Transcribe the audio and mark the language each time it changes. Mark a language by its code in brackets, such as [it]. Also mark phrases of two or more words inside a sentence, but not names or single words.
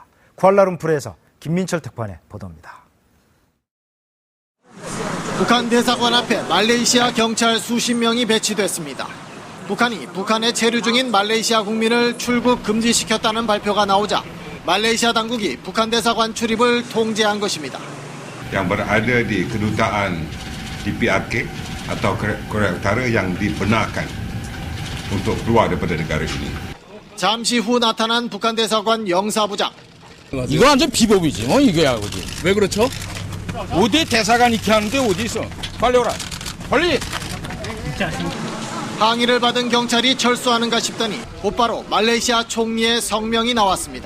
[ko] 쿠알라룸푸르에서 김민철 특파원의 보도입니다. 북한 대사관 앞에 말레이시아 경찰 수십 명이 배치됐습니다. 북한이 북한에 체류 중인 말레이시아 국민을 출국 금지시켰다는 발표가 나오자 말레이시아 당국이 북한 대사관 출입을 통제한 것입니다. [ms] yang berada di kedutaan di PRK atau Korea Utara yang dibenarkan untuk keluar daripada negara ini. [ko] 잠시 후 나타난 북한 대사관 영사부장. 이거 완전 비법이지, 이거야, 그지? 왜 그렇죠? 어디 대사관 이렇게 하는데 어디 있어? 빨리 오라, 빨리! 항의를 받은 경찰이 철수하는가 싶더니 곧바로 말레이시아 총리의 성명이 나왔습니다.